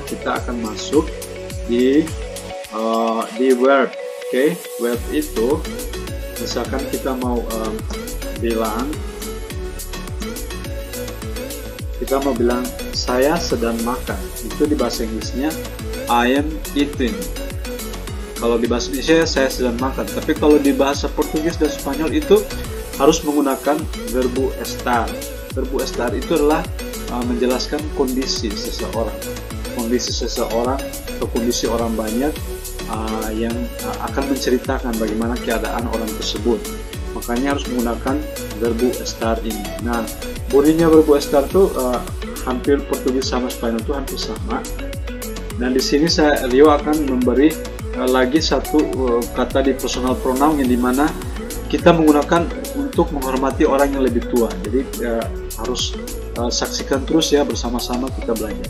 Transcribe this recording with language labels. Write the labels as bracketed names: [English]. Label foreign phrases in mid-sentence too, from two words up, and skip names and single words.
[Indonesian] Kita akan masuk di verb. Oke, verb itu misalkan kita mau bilang saya sedang makan, itu di bahasa Inggrisnya [English] I am eating. [Indonesian] Kalau di bahasa Indonesia saya sedang makan, tapi kalau di bahasa Portugis dan Spanyol itu harus menggunakan [Spanish] verbo estar. Verbo estar [Indonesian] itu adalah menjelaskan kondisi seseorang atau kondisi orang banyak yang akan menceritakan bagaimana keadaan orang tersebut. Makanya harus menggunakan [Spanish] verbo estar [Indonesian] ini. Nah, bunyinya [Spanish] verbo estar [Indonesian] tuh hampir Portugis sama Spanyol tuh hampir sama. Dan di sini Rio akan memberi lagi satu kata di [English] personal pronoun [Indonesian] yang dimana kita menggunakan untuk menghormati orang yang lebih tua. Jadi harus saksikan terus ya, bersama-sama kita belajar.